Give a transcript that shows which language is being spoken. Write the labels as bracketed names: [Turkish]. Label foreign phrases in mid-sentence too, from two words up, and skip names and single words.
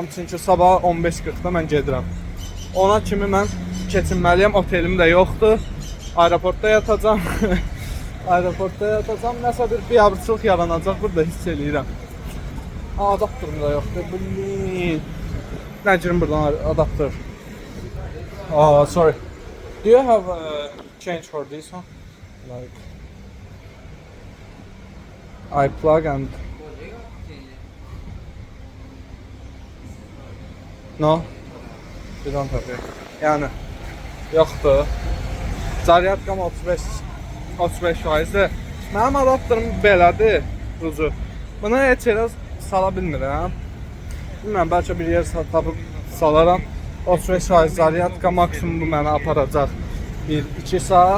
[Azerbaijani] Çünki sabah 15:40-da mən gedirəm. Ona kimi mən keçinməliyəm, otelim də yoxdur. Aeroportda yatacam. Nəsə bir biabırçılıq yaranacaq, burada hiss eləyirəm. Adaptörüm də yoxdur. Nə girim buradan adaptör. [English] Sorry. Do you have a change for this one? Like I plug and no? You don't have it. [Azerbaijani] Yəni yoxdur. Zaryadkam 35%-dir. Mənim adaptörüm belədir, ucu. Buna heç yerə sala bilmirəm. Bilmirəm, bəlkə bir yer tapıb salaram. 35% zaryadka maksimum bu mənə aparacaq 1-2 saat.